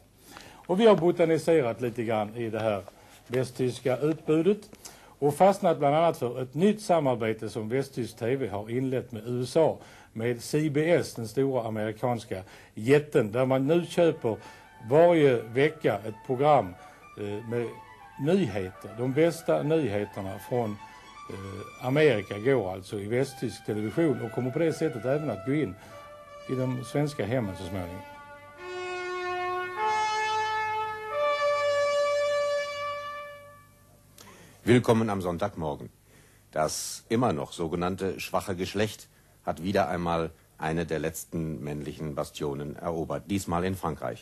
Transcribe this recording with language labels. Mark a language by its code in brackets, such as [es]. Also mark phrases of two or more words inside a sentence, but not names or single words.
[sv] Och vi har botaniserat lite grann i det här västtyska utbudet och fastnat bland annat för ett nytt samarbete som västtysk TV har inlett med USA, med CBS, den stora amerikanska jätten, där man nu köper varje vecka ett program med nyheter. De bästa nyheterna från Amerika går alltså i västtysk television och kommer på det sättet även att gå in i de svenska hemmen så småningom. [de] Willkommen am Sonntagmorgen. Das immer noch sogenannte schwache Geschlecht hat wieder einmal eine der letzten männlichen Bastionen erobert, diesmal in Frankreich.